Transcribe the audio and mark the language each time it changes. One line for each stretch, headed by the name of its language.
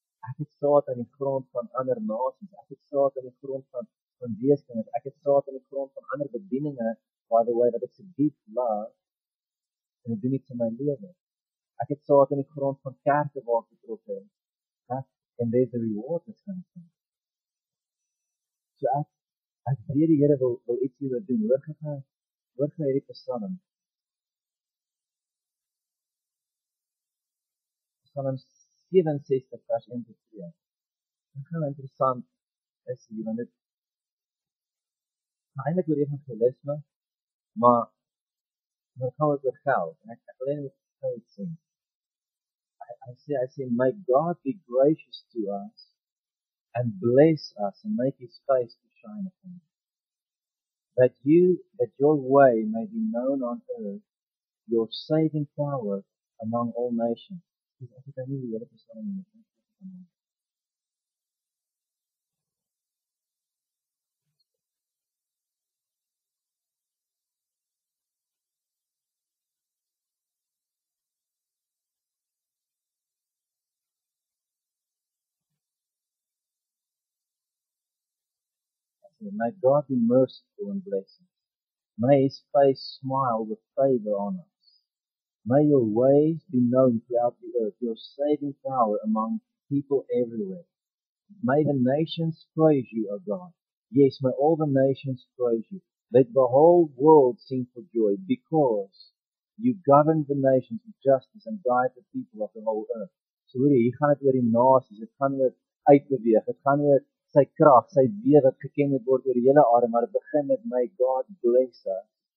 Afrikaans: Ek het saad in die grond van ander nasies. Ek het saad in die grond van weeskinders. Ek het saad in die grond van ander bedieninge,
English: by the way,
Afrikaans: wat ek so diep love en dit doen iets in my lewe. Ek het saad in die grond van kerke waar ek betrokke is.
English: En there's a reward that's going to come.
Afrikaans: So ek weet die Here wil iets hieroor doen. Hoor gou hierdie Psalm. Psalm 67 vers 1 tot 3. Dit is heel interessant is hier, want dit eintlik oor evangelisme, maar het gaan oor geld. En ek wil net gou iets sê.
English: I say, may God be gracious to us and bless us and make His face to shine upon us. That your way may be known on earth, your saving power among all nations.
Afrikaans: Dus ek het nie die hele Psalm nie.
English: May God be merciful and blessing. May His face smile with favor on us. May your ways be known throughout the earth, your saving power among people everywhere. May the nations praise you, O God. Yes, may all the nations praise you. Let the whole world sing for joy, because you govern the nations with justice and guide the people of the whole earth.
Afrikaans: So hier gaan dit oor die nasies, dit gaan oor uitbeweeg, dit gaan oor sy krag, sy weë wat geken word oor die hele aarde, maar dit begin met my
English: God bless us.